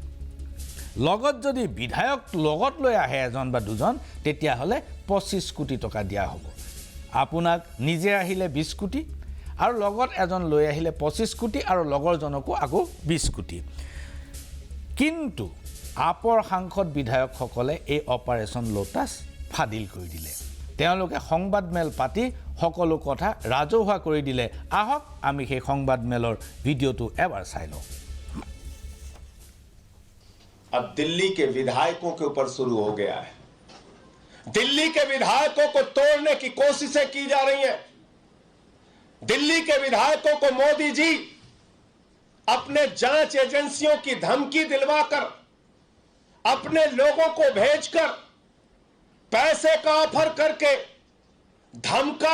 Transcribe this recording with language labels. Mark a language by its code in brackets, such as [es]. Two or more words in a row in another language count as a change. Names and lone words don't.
[as] লগত যদি বিধায়ক লগত লৈ আহে এজন বা দুজন তেতিয়াহ'লে 25 কোটি টকা দিয়া হ'ব আপোনাক নিজে আহিলে 20 কোটি আৰু লগত এজন লৈ আহিলে 25 কোটি আৰু লগৰজনকো আকৌ 20 কোটি কিন্তু আপৰ সাংসদ বিধায়কসকলে এই অপাৰেশ্যন লোটাছ ফাদিল কৰি দিলে তেওঁলোকে সংবাদমেল পাতি সকলো কথা ৰাজহুৱা কৰি দিলে আহক আমি সেই সংবাদমেলৰ ভিডিঅ'টো এবাৰ চাই লওঁ [hi] अब दिल्ली के विधायकों के ऊपर शुरू हो गया है दिल्ली के विधायकों को तोड़ने की कोशिशें की जा रही हैं दिल्ली के विधायकों को मोदी जी अपने जांच एजेंसियों की धमकी दिलवाकर अपने लोगों को भेजकर पैसे का ऑफर करके धमका